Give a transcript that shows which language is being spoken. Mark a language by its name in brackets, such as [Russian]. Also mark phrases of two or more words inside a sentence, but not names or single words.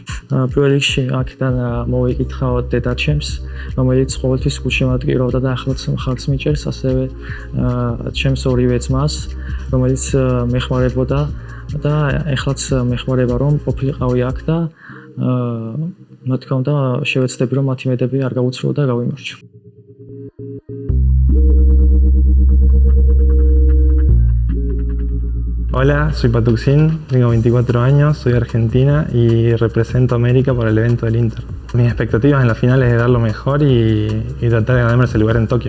[Georgian] პირველ რიგში აქედან მოვიკითხავ დედაჩემს, რომელიც ყოველთვის გულშემატკივრობდა და ახლაც მხარს მიჭერს, ასევე ჩემს ორივე ძმას, რომელიც მეხმარებოდა და ეხლაც მეხმარება რომ ყოფილიყავი აქ და რა თქმა უნდა შევეცდები რომ მათი მედები არ გავუცვლო და გავიმარჯვო. [Spanish] Hola, soy Patukzn777, tengo 24 años, soy de Argentina y represento a América para el evento del Inter. Mis expectativas en la final es de dar lo mejor y tratar de ganarme ese lugar en Tokio.